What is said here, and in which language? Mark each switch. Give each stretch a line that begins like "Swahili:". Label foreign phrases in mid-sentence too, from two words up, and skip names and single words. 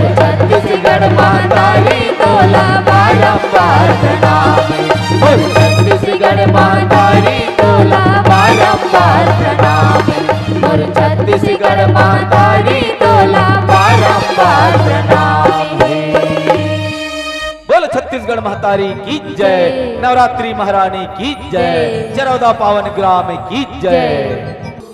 Chhattisgarhi: छत्तीसगढ़ महतारी तोला बारंबार प्रणामी। बोल छत्तीसगढ़ महतारी तोला बारंबार प्रणामी। मोर छत्तीसगढ़ महतारी तोला बारंबार प्रणामी। बोल छत्तीसगढ़ महतारी की जय। नवरात्रि महारानी की जय। चरौदा पावन ग्राम की जय।